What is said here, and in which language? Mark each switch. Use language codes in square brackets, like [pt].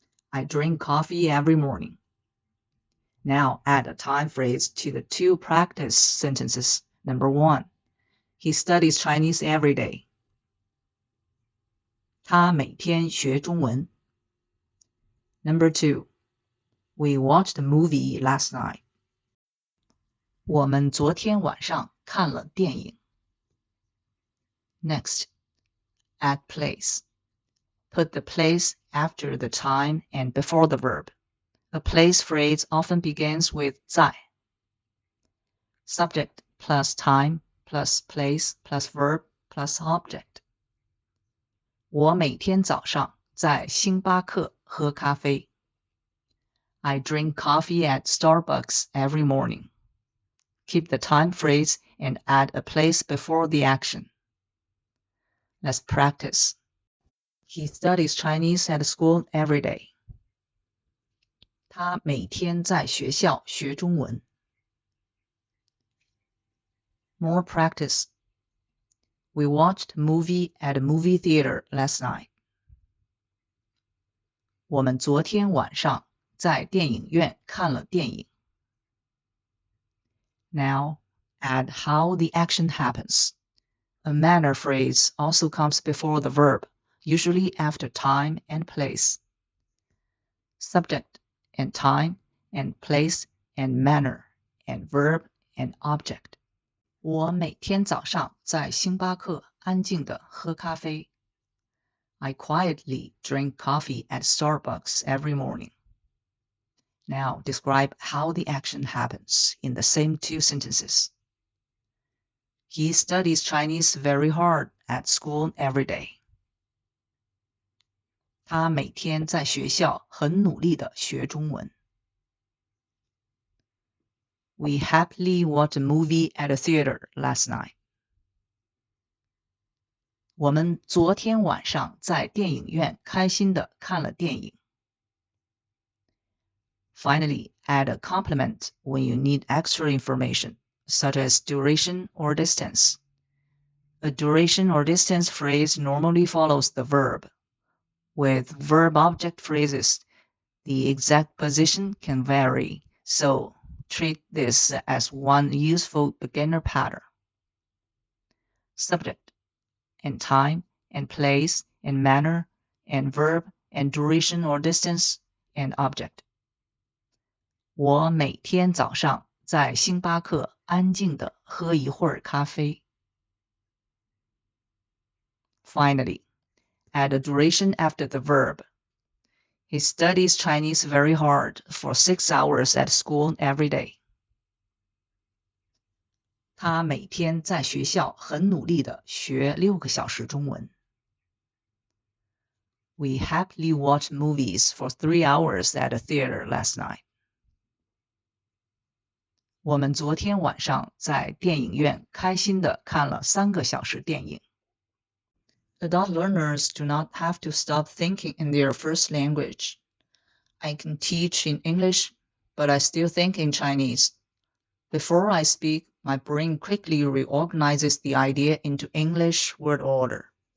[en] I drink coffee every morning. Now add a time phrase to the two practice sentences. Number 1, he studies Chinese every day. [zh] 他每天学中文. [en] Number 2, we watched a movie last night. [zh] 我们昨天晚上看了电影. [en] Next, add place. Put the place after the time and before the verb. A place phrase often begins with 在. Subject plus time plus place plus verb plus object. [zh] 我每天早上在星巴克喝咖啡. [en] I drink coffee at Starbucks every morning. Keep the time phrase and add a place before the action. Let's practice. He studies Chinese at school every day. [zh] 他每天在学校学中文. [en] More practice. We watched a movie at a movie theater last night. [zh] 我们昨天晚上在电影院看了电影. [en] Now, add how the action happens. A manner phrase also comes before the verb, usually after time and place. Subject and time and place and manner and verb and object. [zh] 我每天早上在星巴克安静地喝咖啡. [en] I quietly drink coffee at Starbucks every morning. Now describe how the action happens in the same two sentences. He studies Chinese very hard at school every day. [zh] 他每天在学校很努力地学中文. [en] We happily watched a movie at a theater last night. [zh] 我们昨天晚上在电影院开心地看了电影. [en] Finally, add a complement when you need extra information, such as duration or distance. A duration or distance phrase normally follows the verb. With verb-object phrases, the exact position can vary, so treat this as one useful beginner pattern. Subject and time and place and manner and verb and duration or distance and object. [zh] 我每天早上在星巴克安静地喝一会儿咖啡。 [en] Finally, add a duration after the verb. He studies Chinese very hard for 6 hours at school every day. [zh] 他每天在学校很努力地学6个小时中文。 [en] We happily watched movies for 3 hours at a theater last night. [zh] 我们昨天晚上在电影院开心地看了3个小时电影。 [en] Adult learners do not have to stop thinking in their first language. I can teach in English, but I still think in Chinese. Before I speak, my brain quickly reorganizes the idea into English word order.